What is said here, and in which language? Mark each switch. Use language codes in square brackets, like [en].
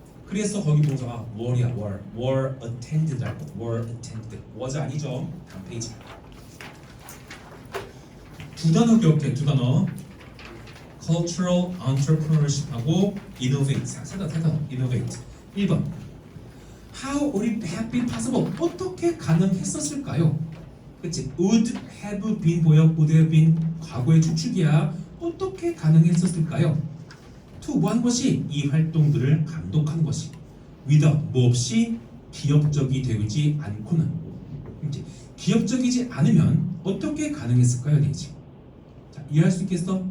[ko] 그래서 거기 동사가 were이야 [en] were attended [ko] 라고 were attended was 아니죠. 다음 페이지. 두 단어 기억해. 두 단어 cultural entrepreneurship하고 innovate. 세 단어 innovate. [en] 1번 How would it have been possible? [ko] 어떻게 가능했었을까요? 그치? [en] Would have been [ko] 뭐야? [en] Would have been [ko] 과거의 추측이야. 어떻게 가능했었을까요? To 뭐 한 것이 이 활동들을 감독한 것이 without 뭐 없이 기업적이 되지 않고는 이제 기업적이지 않으면 어떻게 가능했을까요? 되지. 자, 이해할 수 있겠어?